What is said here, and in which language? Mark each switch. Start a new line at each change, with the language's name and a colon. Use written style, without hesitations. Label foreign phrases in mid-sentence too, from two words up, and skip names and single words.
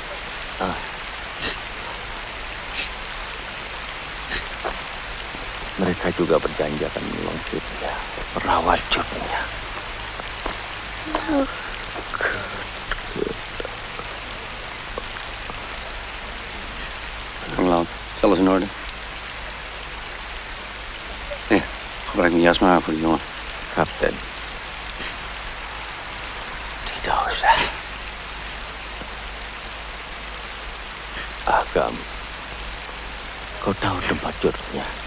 Indonesian: Mereka juga berjanji akan menolong Cutnya, merawat Cutnya. Laut,
Dutch: alles in orde? Ja, gebruik mijn jas maar voor die jongen.
Indonesian: Kapten. Tidak usah. Agam, kau tahu tempat Cutnya?